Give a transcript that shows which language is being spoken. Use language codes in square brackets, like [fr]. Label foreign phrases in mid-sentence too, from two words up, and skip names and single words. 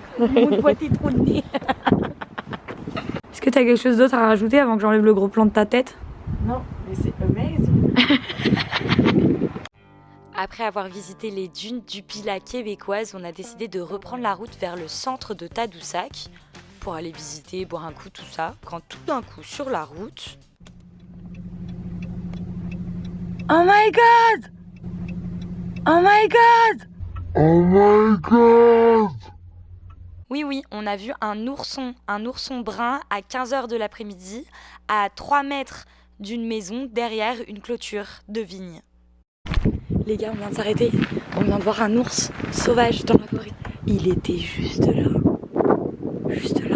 [fr] Mon poids, t'es trop de nez. Est-ce que t'as quelque chose d'autre à rajouter avant que j'enlève le gros plan de ta tête? Non, mais c'est amazing. Après avoir visité les dunes du Pilat québécoises, on a décidé de reprendre la route vers le centre de Tadoussac pour aller visiter, boire un coup, tout ça. Quand tout d'un coup, sur la route... [en] Oh my god! Oh my god! Oh my god! [fr] Oui, on a vu un ourson brun à 15h de l'après-midi, à 3 mètres d'une maison, derrière une clôture de vigne. Les gars, on vient de s'arrêter. On vient de voir un ours sauvage dans la forêt. Il était juste là. Juste là.